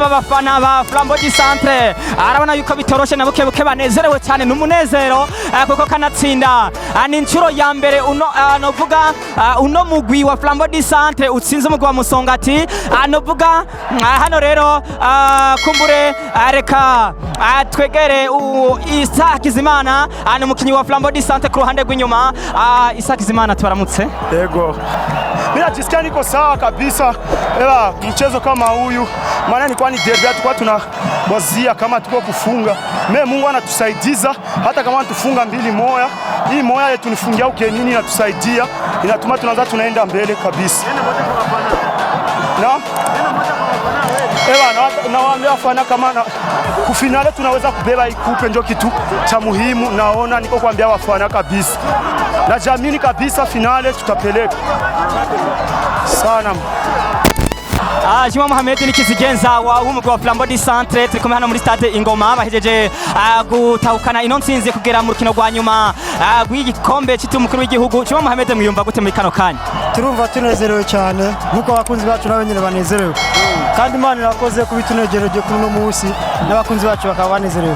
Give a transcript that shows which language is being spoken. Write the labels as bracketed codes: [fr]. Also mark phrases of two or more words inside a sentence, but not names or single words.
[rn] bafana ba Flambeau du Centre arabona yuko bitoroshe na buke buke banezerewe cyane n'umunezero kuko kanatsinda ni incuro ya mbere novuga uno mugwi wa Flambeau du Centre utsinze umugwi wa Musongati novuga hano rero kumbure reka twegere Isa Kizimana ni umukinyi wa Flambeau du Centre ku ruhande rw'inyuma Isa Kizimana tubaramutse [sw] yego ninajisikia niko sawa kabisa ela mchezo kama huyu maana ni kwani derby tukwa tunawazia kama tuko kufunga Mungu anatusaidiza hata kama tufunga 2-1 hii moya yetu nifungia ukenini inatusaidia inatuma tunaanza tunaenda mbele kabisa na nawaambia wafana kama kufinale tunaweza kubeba ikupe ndio kitu cha muhimu naona niko kuambia wafana kabisa na jamini kabisa finale tutapeleka sana [rn] Juma Mohamed ni kizigenza w'umugwi wa Flambeau du Centre turi kumwe hano muri stade Ingoma bahejeje gutahukana ino ntsinzi kugera mu rukino rwa nyuma rw'igikombe cy'umukuru w'igihugu Juma Mohamed mwiyumva gute muri kano kanya turumva tunezerewe cyane nkuko abakunzi bacu nabo nyine banezerewe kandi Imana irakoze kubitunegereje kuri no munsi n'abakunzi bacu bakaba banezerewe